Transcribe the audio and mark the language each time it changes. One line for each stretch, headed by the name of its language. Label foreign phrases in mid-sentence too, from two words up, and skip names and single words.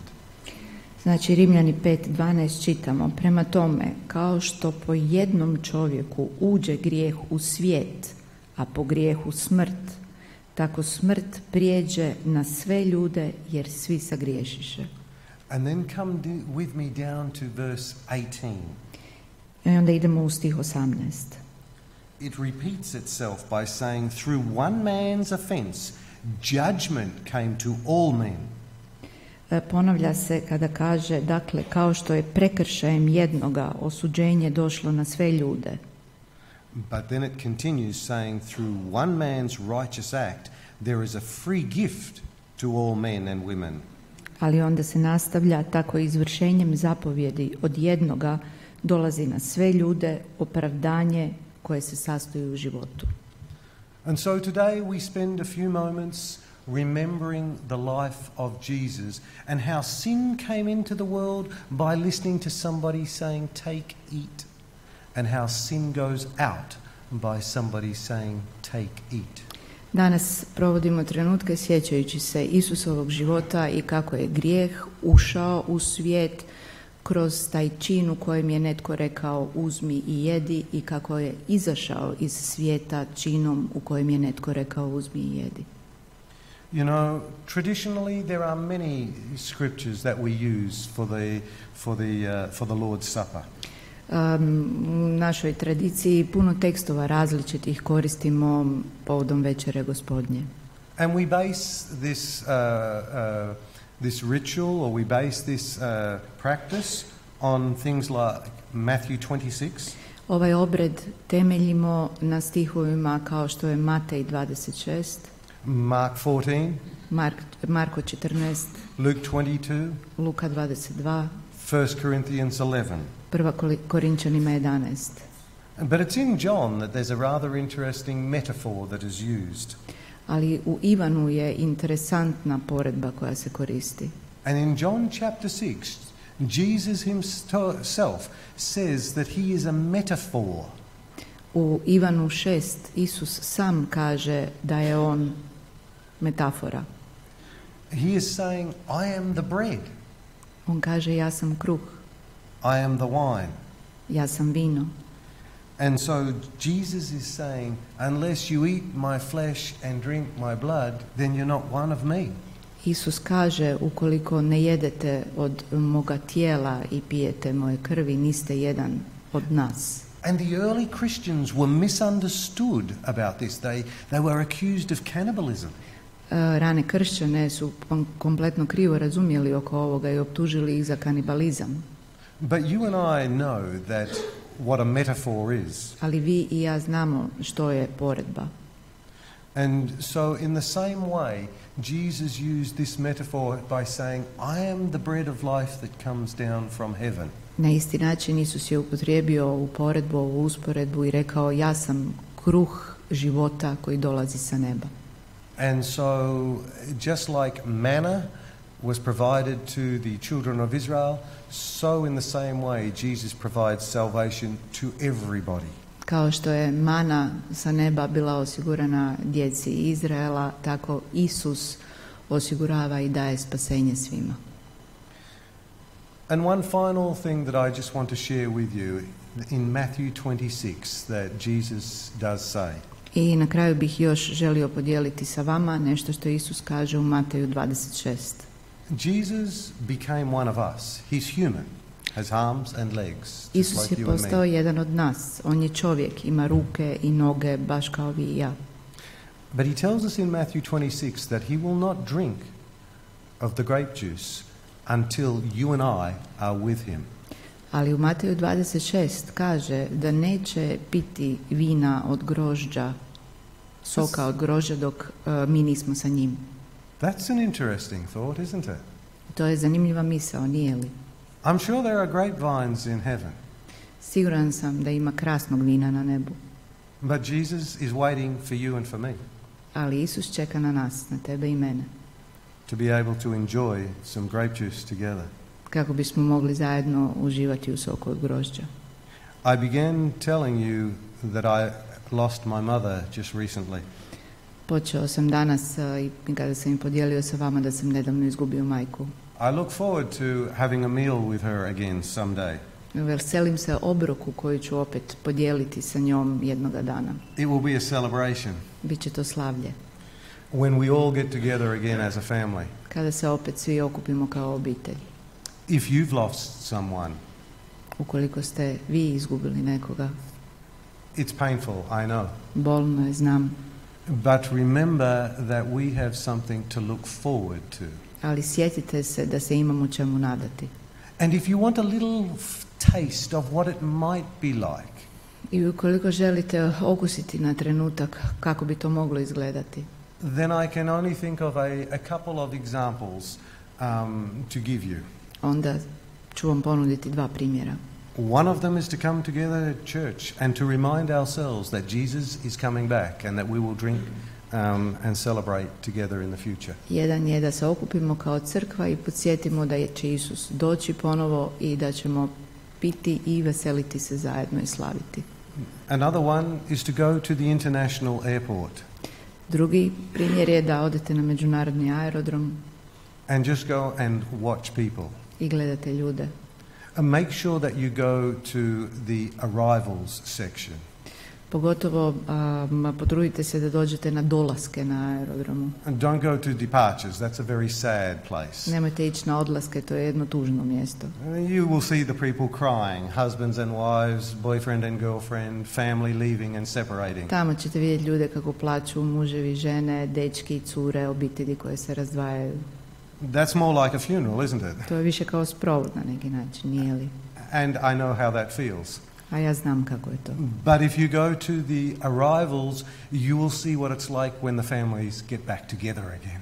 Croatian: Znači Rimljani 5:12 čitamo, prema tome, kao što po jednom čovjeku uđe grijeh u svijet, a po grijehu smrt, tako smrt prijeđe na sve ljude jer svi sagriješiše.
English: And then come with me down to verse 18.
Croatian: I onda idemo u stih 18.
English: It repeats itself by saying, through one man's offense, judgment came to all men.
Croatian: Ponavlja se kada kaže, dakle, kao što je prekršajem jednoga osuđenje došlo na sve ljude.
English: But then it continues saying, through one man's righteous act, there is a free gift to all men and women.
Croatian: Ali onda se nastavlja, tako izvršenjem zapovjedi od jednoga dolazi na sve ljude opravdanje koje se sastoji u životu.
English: And so today we spend a few moments remembering the life of Jesus and how sin came into the world by listening to somebody saying, take, eat, and how sin goes out by somebody saying, take, eat.
Croatian: Danas provodimo trenutke sjećajući se Isusovog života i kako je grijeh ušao u svijet kroz taj čin u kojem je netko rekao uzmi i jedi, i kako je izašao iz svijeta činom u kojem je netko rekao uzmi i jedi.
English: You know, traditionally there are many scriptures that we use for the Lord's Supper.
Croatian: U našoj tradiciji puno tekstova različitih koristimo povodom večere Gospodnje.
English: And we base this ritual, or we base this practice on things like Matthew 26.
Croatian: Ovaj obred temeljimo na stihovima kao što je Matej 26,
English: Mark 14,
Croatian: Marko 14,
English: Luke 22,
Croatian: Luka 22,
English: 1 Corinthians 11.
Croatian: Prva Korinčanima 11.
English: But it's in John that there's a rather interesting metaphor that is used.
Croatian: Ali u Ivanu je interesantna poredba koja se koristi.
English: And in John chapter 6, Jesus himself says that he is a metaphor.
Croatian: U Ivanu 6 Isus sam kaže da je on metafora.
English: He is saying, I am the bread.
Croatian: On kaže ja sam kruh.
English: I am the wine.
Croatian: Ja sam vino.
English: And so Jesus is saying, unless you eat my flesh and drink my blood, then you're not one of me.
Croatian: Isus kaže, ukoliko ne jedete od moga tijela i pijete moje krvi, niste jedan od nas.
English: And the early Christians were misunderstood about this. They were accused of cannibalism.
Croatian: Rane kršćane su kompletno krivo razumjeli oko ovoga i optužili ih za kanibalizam.
English: But you and I know that what a metaphor is.
Croatian: Ali vi i ja znamo što je poredba.
English: And so in the same way, Jesus used this metaphor by saying, I am the bread of life that comes down from heaven.
Croatian: Na isti način Isus je upotrijebio u poredbu, u usporedbu i rekao, ja sam kruh života koji dolazi sa neba.
English: And so just like manna was provided to the children of Israel, so in the same way Jesus provides salvation to everybody.
Croatian: Kao što je mana sa neba bila osigurana djeci Izraela, tako Isus osigurava i daje spasenje svima.
English: And one final thing that I just want to share with you in Matthew 26 that Jesus does say.
Croatian: I na kraju bih još želio podijeliti sa vama nešto što Isus kaže u Mateju 26.
English: Jesus became one of us. He's human, has arms and legs.
Croatian: Isus je postao jedan od nas. On je čovjek, ima ruke i noge, baš kao vi i ja.
English: But he tells us in Matthew 26 that he will not drink of the grape juice until you and I are with him.
Croatian: Ali u Mateju 26 kaže da neće piti vina od grožđa, soka od grožđa dok mi nismo sa njim.
English: That's an interesting thought, isn't it?
Croatian: To je zanimljiva misao, nije li?
English: I'm sure there are grapevines in heaven.
Croatian: Siguran sam da ima krasnog vina na nebu.
English: But Jesus is waiting for you and for me.
Croatian: Ali Isus čeka na nas, na tebe i mene.
English: To be able to enjoy some grape juice together.
Croatian: Kako bismo mogli zajedno uživati u soku od grožđa.
English: I began telling you that I lost my mother just recently.
Croatian: Počeo sam danas i kada sam im podijelio sa vama da sam nedavno izgubio majku.
English: I look forward to having a meal with her again someday.
Croatian: Veselim se obroku koju ću opet podijeliti sa njom jednoga dana.
English: It will be a celebration.
Croatian: Biće to slavlje.
English: When we all get together again as a family.
Croatian: Kada se opet svi okupimo kao obitelj.
English: If you've lost someone,
Croatian: ukoliko ste vi izgubili nekoga,
English: it's painful, I know.
Croatian: Bolno je, znam.
English: But remember that we have something to look forward to.
Croatian: Ali sjetite se da se imamo čemu nadati.
English: And if you want a little taste of what it might be like.
Croatian: I ukoliko želite okusiti na trenutak kako bi to moglo izgledati.
English: Then I can only think of a couple of examples to give you.
Croatian: Onda ću vam ponuditi dva primjera.
English: One of them is to come together at church and to remind ourselves that Jesus is coming back and that we will drink and celebrate together in the future.
Croatian: Jedan je da se okupimo kao crkva i podsjetimo da će Isus doći ponovo i da ćemo piti i veseliti se zajedno i slaviti.
English: Another one is to go to the international airport.
Croatian: Drugi primjer je da odete na međunarodni aerodrom
English: and just go and watch people.
Croatian: I gledate ljude.
English: And make sure that you go to the arrivals section.
Croatian: Pogotovo potrudite se da dođete na dolaske na aerodromu.
English: And don't go to departures, that's a very sad place.
Croatian: Nemojte ići na odlaske, to je jedno tužno mjesto.
English: You will see the people crying, husbands and wives, boyfriend and girlfriend, family leaving and separating.
Croatian: Tamo ćete vidjeti ljude kako plaću, muževi, žene, dečki i cure, obitelji koje se razdvajaju.
English: That's more like a funeral, isn't it?
Croatian: To je više kao sprovod na neki način, nije li?
English: And I know how that feels.
Croatian: A ja znam kako je to.
English: But if you go to the arrivals, you will see what it's like when the families get back together again.